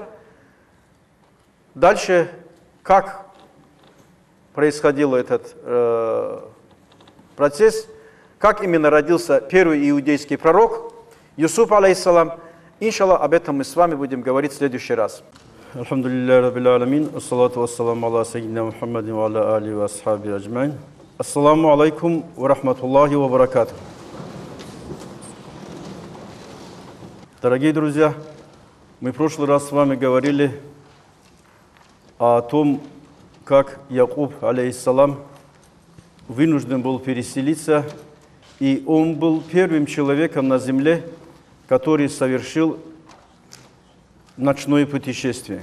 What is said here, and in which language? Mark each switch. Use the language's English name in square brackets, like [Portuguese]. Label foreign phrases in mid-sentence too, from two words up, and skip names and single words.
[Russian] Дальше, как происходил этот процесс, как именно родился первый иудейский пророк Юсуф, алейхиссалам. Иншаллах, об этом мы с вами будем говорить в следующий раз. [Arabic] الحمد لله رب العالمين، الصلاة والسلام على سيدنا محمد وعلى آله وأصحابه أجمعين. السلام عليكم ورحمة الله وبركاته. [Russian] Дорогие друзья, мы в прошлый раз с вами говорили о том, как Якуб, алейхиссалам, вынужден был переселиться, и он был первым человеком на земле, который совершил ночное путешествие.